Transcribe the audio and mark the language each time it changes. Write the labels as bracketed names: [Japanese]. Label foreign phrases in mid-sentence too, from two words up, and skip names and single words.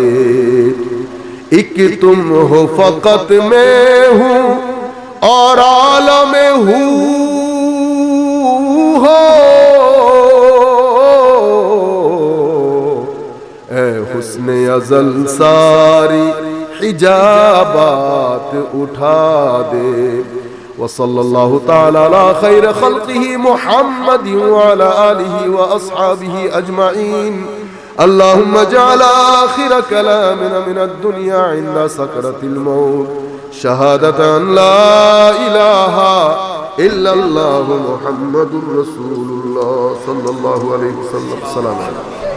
[Urdu] ایک تم ہو فقط میں ہوں اور عالم ہوں ہو، حسن ازل ساری حجابات اٹھا دے. [Arabic] وصلى الله تعالى على خير خلقه محمد وعلى آله وأصحابه أجمعين. اللهم اجعل آخر كلامنا من الدنيا عند سكرات الموت شهادة لا إله إلا الله محمد رسول الله صلى الله عليه وسلم. سلام عليكم.